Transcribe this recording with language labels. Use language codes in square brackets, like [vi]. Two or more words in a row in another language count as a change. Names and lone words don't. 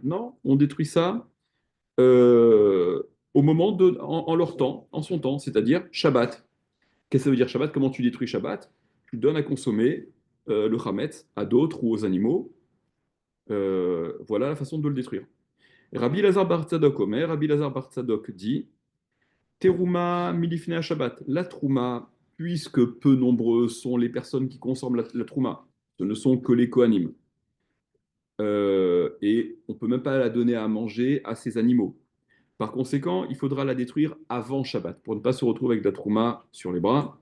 [fr] Non, on détruit ça au moment en leur temps, en son temps, c'est-à-dire Shabbat. Qu'est-ce que ça veut dire Shabbat? Comment tu détruis Shabbat? Tu donnes à consommer le Hametz à d'autres ou aux animaux. Voilà la façon de le détruire. Rabbi Lazar Bar Tzadok Omer, Rabbi Lazar Bar Tzadok dit, [he] תרומה מלפני שבת, [fr] la trouma, puisque peu nombreux sont les personnes qui consomment la trouma, ce ne sont que les Kohanim. Et on ne peut même pas la donner à manger à ces animaux. Par conséquent, il faudra la détruire avant Shabbat pour ne pas se retrouver avec de la trouma sur les bras.